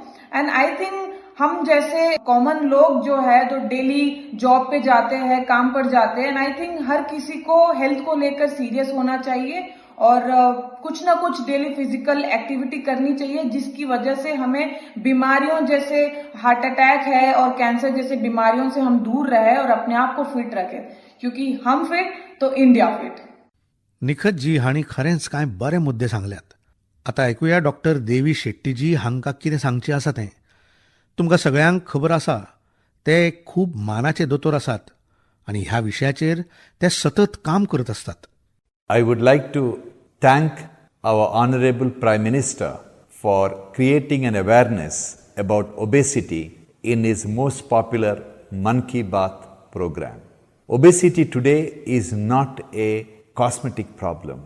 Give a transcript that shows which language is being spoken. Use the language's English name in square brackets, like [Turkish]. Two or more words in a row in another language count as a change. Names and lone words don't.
[English] and I think [Hindi] हम जैसे कॉमन लोग जो है तो [English] daily job [Hindi] पे जाते हैं, काम पर जाते हैं, [English] and I think [Hindi] हर किसी को हेल्थ को लेकर सीरियस होना चाहिए और कुछ ना कुछ [English] daily physical activity [Hindi] करनी चाहिए, जिसकी वजह से हमें बीमारियों जैसे [English] heart attack [Hindi] है और कैंसर जैसे बीमारियों से हम दूर रहे और अपने आप को फिट रखें, क्योंकि हम फिट तो इंडिया फिट। [Konkani] निखतजी हांणी खरेंच कांय बरे मुद्दे सांगल्यात. आता ऐकुया डॉक्टर देवी शेट्टीजी हांकां कितें सांगचें आसा तें. तुमकां सगळ्यांक खबर आसा ते खूब मानाचे दोतोर आसात आनी ह्या विशयाचेर ते सतत काम करत असतात. [English] I would like to thank our Honorable Prime Minister for creating an awareness about obesity in his most popular Man Ki Baat program. Obesity today is not a cosmetic problem.